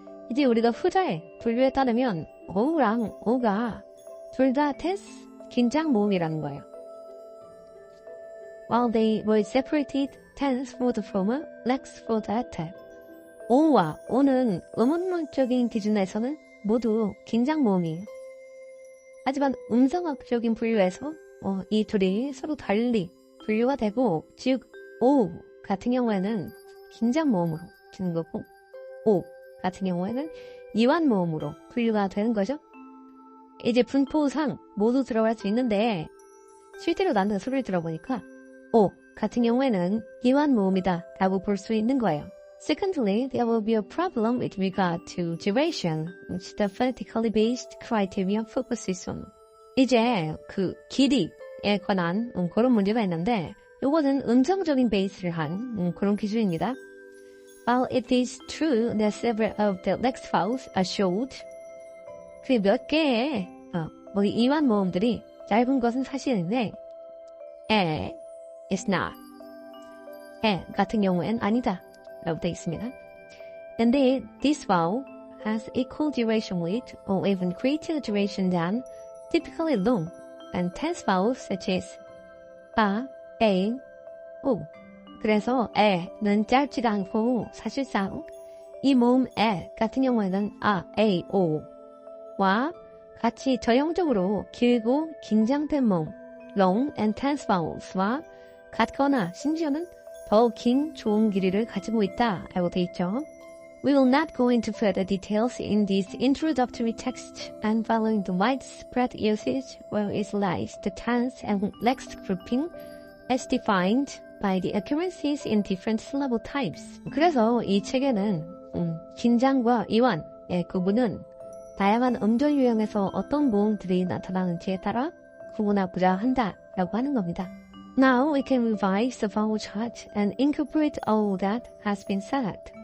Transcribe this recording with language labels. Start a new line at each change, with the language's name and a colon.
Korean: 이제 우리가 후자의 분류에 따르면 O랑 O가 둘 다 tense, 긴장 모음이라는 거예요.
English: While they were separated tense for the former, lex for the latter.
Korean: O와 O는 음운론적인 기준에서는 모두 긴장 모음이에요. 하지만 음성학적인 분류에서 이 둘이 서로 달리 분류가 되고 즉 O 같은 경우에는 긴장 모음으로 주는 거고 O 같은 경우에는 이완 모음으로 분류가 되는 거죠. 이제 분포상 모두 들어갈 수 있는데 실제로 나는 소리를 들어보니까 O 같은 경우에는 이완 모음이다 라고 볼 수 있는 거예요.
English: Secondly, there will be a problem with regard to duration, which the phonetically based criterion focuses on.
Korean: 이제 그 길이에 관한 그런 문제가 있는데 이거는 음성적인 베이스를 한 그런 기준입니다.
English: While it is true that several of the lex vowels are short,
Korean: 그 몇 개의 이완 모음들이 짧은 것은 사실인데
English: 에 is not.
Korean: 에 같은 경우엔 아니다 라고 되어 있습니다.
English: Indeed, this vowel has equal duration with or even greater duration than typically long and tense vowels such as a, o.
Korean: 그래서 에는 짧지가 않고 사실상 이 모음 에 같은 경우에는 a, o와 같이 전형적으로 길고 긴장된 모음
English: long and tense vowels
Korean: 와 같거나 심지어는 더 긴 좋은 길이를 가지고 있다 라고 되어 있죠.
English: We will not go into further details in this introductory text and following the widespread usage where it lies the tense and lex grouping as defined by the occurrences in different syllable types.
Korean: 그래서 이 책에는 긴장과 이완의 구분은 다양한 음절 유형에서 어떤 모음들이 나타나는지에 따라 구분하고자 한다라고 하는 겁니다.
English: Now we can revise the vowel chart and incorporate all that has been said.